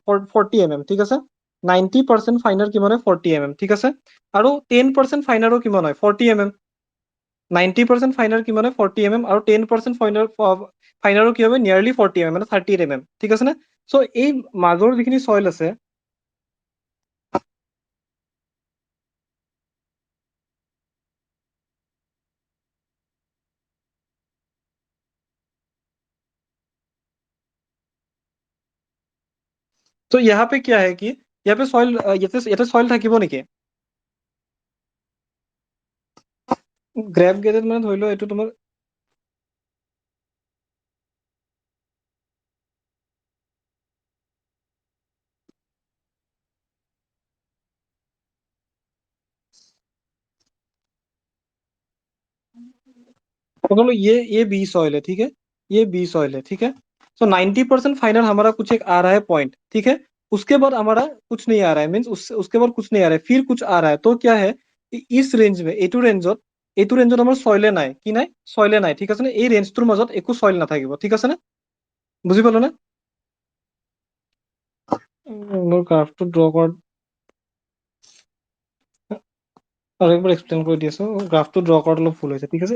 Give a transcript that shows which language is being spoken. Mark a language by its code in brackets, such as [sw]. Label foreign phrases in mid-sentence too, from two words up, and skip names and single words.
[as] 40 mm, ঠিক আছে? 90% ফাইনাৰ কিমান হয়? 40 mm, ঠিক আছে? আৰু 10% ফাইনাৰো কিমান হয়? 40 mm। 90% ফাইনাৰ কিমান হয় 40 mm আৰু 10% ফাইনাৰো কি হবে নিয়াৰলি 40 mm মানে 38 mm, ঠিক আছে নে? চ' এই মাজৰ যিখিনি চইল আছে, [hi] तो यहाँ पे क्या है कि यहाँ पे सॉइल [as] ইয়াতে সয়েল থাকিব নেকি? গ্ৰেপ গেডেড মানে ধৰি লও এইটো তোমাৰ [hi] मतलब ये बी सॉइल है, ठीक है, ये बी सॉइल है, ठीक है। सो 90% फाइनल हमारा कुछ एक आ रहा है पॉइंट, ठीक है। उसके बाद हमारा कुछ नहीं आ रहा है, मीन्स उसके बाद कुछ नहीं आ रहा है, फिर कुछ आ रहा है, तो क्या है कि इस रेंज में [as] এইটো ৰেঞ্জত আমাৰ সইলে নাই, কি নাই, সইলে নাই, ঠিক আছে নে? এই ৰেঞ্জটোৰ মাজত একো সইল নাথাকিব, ঠিক আছে নে? বুজি পালো নে? মোৰ গ্ৰাফটো ড্ৰ কৰাত আৰু একবাৰ এক্সপ্লেইন কৰি দি আছো, গ্ৰাফটো ড্ৰ কৰাত অলপ ভুল হৈছে, ঠিক আছে।